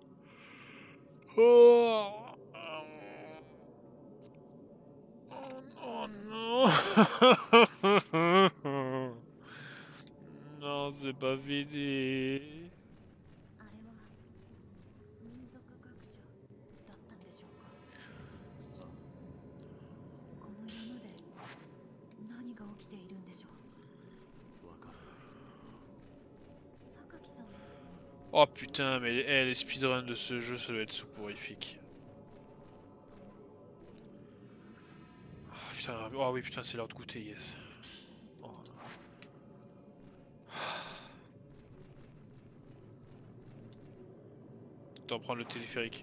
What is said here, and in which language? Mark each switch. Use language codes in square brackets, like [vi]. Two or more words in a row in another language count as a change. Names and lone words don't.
[fr] Oh, oh non. Non, c'est pas fini. [ja] あれは民族学者だったんでしょうか。この山で何が起きているんでしょう。わからない。榊さんは [fr] Oh putain, mais les speedruns de ce jeu, ça doit être soporifique. Oh, putain, oh oui, putain, c'est l'heure de goûter, yes. Oh. Autant prendre le téléphérique.